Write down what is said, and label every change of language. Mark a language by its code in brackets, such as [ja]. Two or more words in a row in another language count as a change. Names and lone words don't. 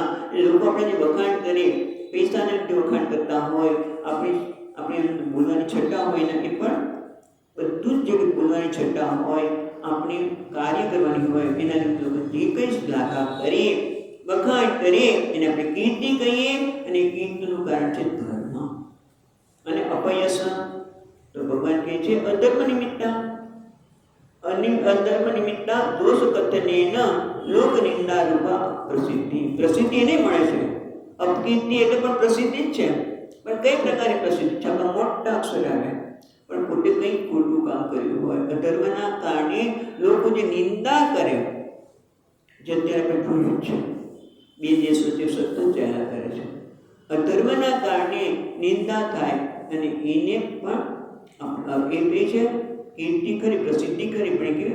[gu] લોકો આપણે જે વખાણ કરે, પૈસાને જે વખાણ કરતા હોય, આપણે બોલવાની છટ્ટા હોય ને, એ પણ બધું જ જે બોલવાની છટ્ટા હોય, આપણે કાર્ય કરવાની હોય, એના લોકો જે કંઈ શ્લાઘા કરીએ, વખાણ કરીએ, એને આપણે કીર્તિ કહીએ. અને કીર્તિનું કારણ છે ધર્મ. અને અપયશ તો ભગવાન કહે છે [sa] अधर्म निमित्ता. अधर्म निमित्ता दोष कथनेन लोक निंदा रूपा प्रसिद्धि [gu] પ્રસિદ્ધિ નહીં મળે છે અપકીર્તિ એટલે પણ પ્રસિદ્ધિ જ છે પણ કઈ પ્રકારે પ્રસિદ્ધિ છે આપણે મોટા અક્ષર આવે પણ પોતે કંઈ ખોટું કામ કર્યું હોય અધર્મના કારણે લોકો જે નિંદા કરે જે અત્યારે આપણે જોયું છે બે દેશ વચ્ચે સતત ચાલ્યા કરે છે અધર્મના કારણે નિંદા થાય અને એને પણ એ કહે છે કીર્તિ ખરી પ્રસિદ્ધિ ખરી પણ કે